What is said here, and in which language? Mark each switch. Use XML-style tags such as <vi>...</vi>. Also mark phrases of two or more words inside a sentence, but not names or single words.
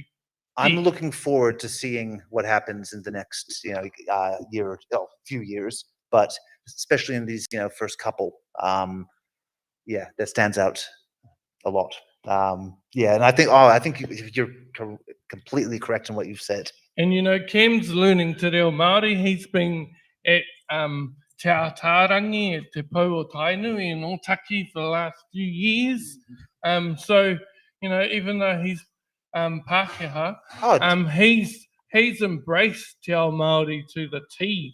<en>I'm looking forward to seeing what happens in the next, few years. but especially in these, first couple, yeah, that stands out a lot. Yeah, and I think you're completely correct in what you've said. And Cam's learning</en> <mi>te reo Māori.</mi> <en>He's been at Te Atarangi at Te Pou o Tainui in Otaki for the last few years. So, even though he's Pākehā, he's embraced</en> <mi>Te Ao Māori</mi> <en>to the T.</en>